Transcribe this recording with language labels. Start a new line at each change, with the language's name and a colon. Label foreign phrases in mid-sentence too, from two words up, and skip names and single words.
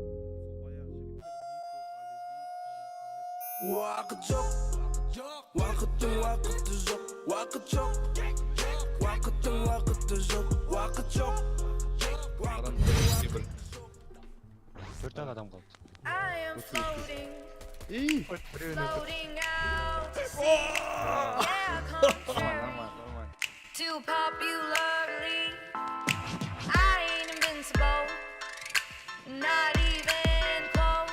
Kazakh: Уақыт жоқ, уақыттың уақыты жоқ, уақыт жоқ, уақыттың уақыты жоқ, уақыт жоқ. Төрт-ақ адам қалды.
English: I am floating, Ей! floating out to sea. Yeah, come too popularly. I ain't invincible, not even close.